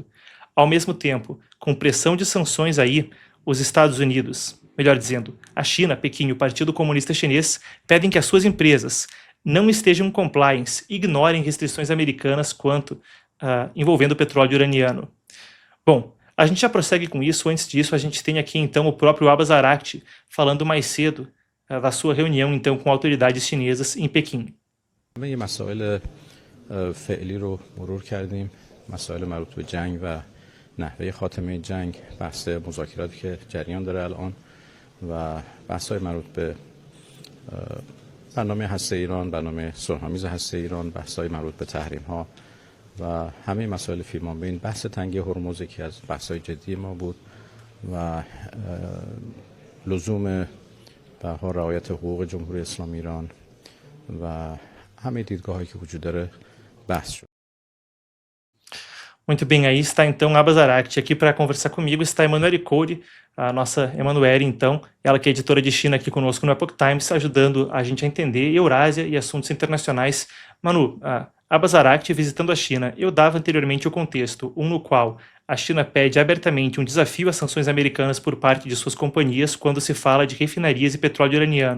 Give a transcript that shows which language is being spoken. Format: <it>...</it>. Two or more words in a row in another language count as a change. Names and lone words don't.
<pt>Ao mesmo tempo, com pressão de sanções aí, os Estados Unidos, melhor dizendo, a China, Pequim e o Partido Comunista Chinês, pedem que as suas empresas não estejam em compliance, ignorem restrições americanas quanto envolvendo o petróleo iraniano. Bom, a gente já prossegue com isso. Antes disso, a gente tem aqui então o próprio Abbas Araghchi falando mais cedo da sua reunião então com autoridades chinesas em Pequim.</pt> <fa>یه مسائل فعلی رو مرور کردیم، مسائل مربوط به جنگ و نحوه خاتمه جنگ، بحث مذاکراتی که جریان داره الان و بحث‌های مربوط به برنامه هسته ایران، برنامه صلح‌آمیز هسته ایران، بحث‌های مربوط به تحریم‌ها و همه مسائل فیلمانبین. بحث تنگی هرمز یکی از بحث‌های جدی ما بود و لزوم به هر رعایت حقوق جمهوری اسلامی ایران و همه دیدگاه‌هایی که وجود داره بحث شد.</fa> <pt>Muito bem, aí está então Abbas Araghchi. Aqui para conversar comigo está Emanuele Coure, a nossa Emanuele, então, ela que é editora de China aqui conosco no Epoch Times, ajudando a gente a entender Eurásia e assuntos internacionais. Manu, Abbas Araghchi visitando a China. Eu dava anteriormente o contexto, no qual a China pede abertamente um desafio às sanções americanas por parte de suas companhias quando se fala de refinarias e petróleo iraniano.</pt>